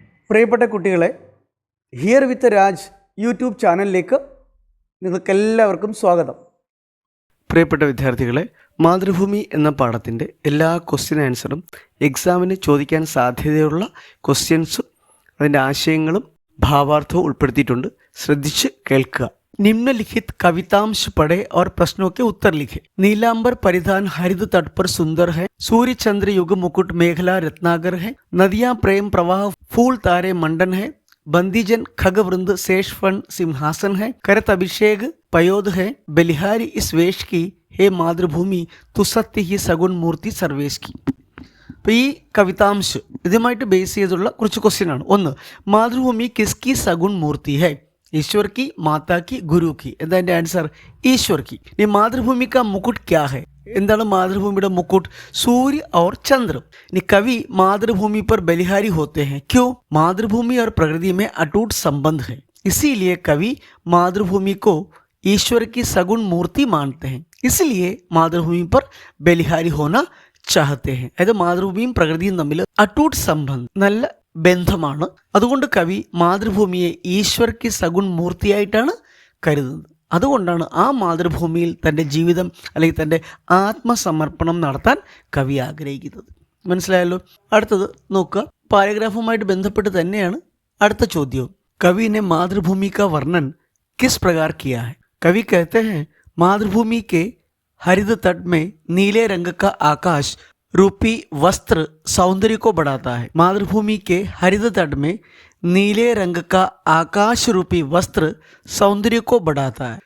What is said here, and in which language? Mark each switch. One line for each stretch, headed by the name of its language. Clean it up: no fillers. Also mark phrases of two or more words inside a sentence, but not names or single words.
Malayalam: പ്രിയപ്പെട്ട കുട്ടികളെ, ഹിയർ വിത്ത് രാജ് യൂട്യൂബ് ചാനലിലേക്ക് നിങ്ങൾക്കെല്ലാവർക്കും സ്വാഗതം. പ്രിയപ്പെട്ട വിദ്യാർത്ഥികളെ, മാതൃഭൂമി എന്ന പാഠത്തിൻ്റെ എല്ലാ
English: question answer
Malayalam: എക്സാമിന് ചോദിക്കാൻ സാധ്യതയുള്ള ക്വസ്റ്റ്യൻസും അതിൻ്റെ ആശയങ്ങളും ഭാവാർത്ഥവും ഉൾപ്പെടുത്തിയിട്ടുണ്ട്. ശ്രദ്ധിച്ച് കേൾക്കുക.
Hindi: निम्नलिखित कवितांश पढ़े और प्रश्नों के उत्तर लिखे. नीलांबर परिधान हरित तट पर सुंदर है. सूर्य चंद्र युग मुकुट मेखला रत्नागर है. नदियां प्रेम प्रवाह फूल तारे मंडन है. बंदीजन खग वृंद शेष फण सिंहासन है. करत अभिषेक पयोध है. बलिहारी इस वेश की हे मातृभूमि तु सत्य ही सगुण मूर्ति सर्वेश की.
Malayalam: അപ്പോൾ ഈ കവിതാംശ് ഇതുമായിട്ട് ബേസ് ചെയ്തുള്ള കുറച്ച് ക്വസ്റ്റ്യൻ ആണ്.
Hindi: ഒന്ന്, मातृभूमि किसकी सगुण मूर्ति है? ईश्वर की, माता की, गुरु की.
Malayalam: എന്താ എൻ്റെ ആൻസർ?
Hindi: ईश्वर की. ഈ मातृभूमि का मुकुट क्या है?
Malayalam: എന്താണ് മാതൃഭൂമിയുടെ മുക്കുട്ട്?
Hindi: सूर्य और चंद्र. इനി कवि मातृभूमि पर बलिहारी होते हैं. क्यों? मातृभूमि और प्रकृति में अटूट संबंध है, इसीलिए कवि मातृभूमि को ईश्वर की सगुण मूर्ति मानते हैं. इसलिए मातृभूमि पर बलिहारी होना चाहते हैं.
Malayalam: അതായത് മാതൃഭൂമിയും പ്രകൃതിയും തമ്മിൽ അട്ടൂട്ട് സംബന്ധം, നല്ല ബന്ധമാണ്. അതുകൊണ്ട് കവി മാതൃഭൂമിയെ ഈശ്വർക്ക് സഗുൺ മൂർത്തിയായിട്ടാണ് കരുതുന്നത്. അതുകൊണ്ടാണ് ആ മാതൃഭൂമിയിൽ തൻ്റെ ജീവിതം അല്ലെങ്കിൽ തൻ്റെ ആത്മസമർപ്പണം നടത്താൻ കവി ആഗ്രഹിക്കുന്നത്. മനസ്സിലായല്ലോ? അടുത്തത് നോക്കുക. പാരഗ്രാഫുമായിട്ട് ബന്ധപ്പെട്ട് തന്നെയാണ് അടുത്ത ചോദ്യവും.
Hindi: कवि ने मातृभूमि का वर्णन किस प्रकार किया है? कवि कहते हैं, मातृभूमि के हरित तट में नीले रंग का आकाश रूपी वस्त्र सौंदर्य को बढ़ाता है. मातृभूमि के हरित तट में नीले रंग का आकाश रूपी वस्त्र सौंदर्य को बढ़ाता है.